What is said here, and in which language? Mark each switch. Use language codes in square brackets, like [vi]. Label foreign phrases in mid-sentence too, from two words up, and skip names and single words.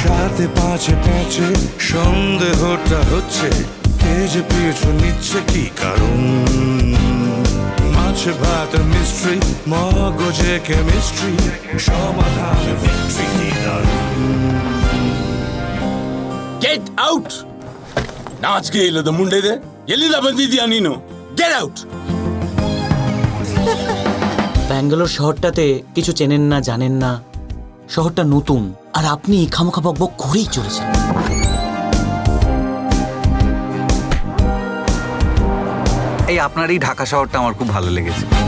[bn] রাতে পাঁচে পাঁচে সন্দেহটা হচ্ছে কে যে পিছু নিচ্ছে কি কারণ মাছে ভাতের মিস্ট্রি মগজে কেমিস্ট্রি সমাধানে ভিক্টরি কি [en] get out [kn] ನಾಚಿಕೆ ಇಲ್ಲದ ಮುಂಡೆದೆ ಎಲ್ಲಿಂದ ಬಂದಿದ್ಯಾ ನೀನು [en] get out [bn] ব্যাঙ্গালোর শহরটাতে কিছু চেনেন না জানেন না, শহরটা নতুন, আর আপনি খামোখা বকবক করেই চলেছেন। এই আপনার এই ঢাকা শহরটা আমার খুব ভালো লেগেছে।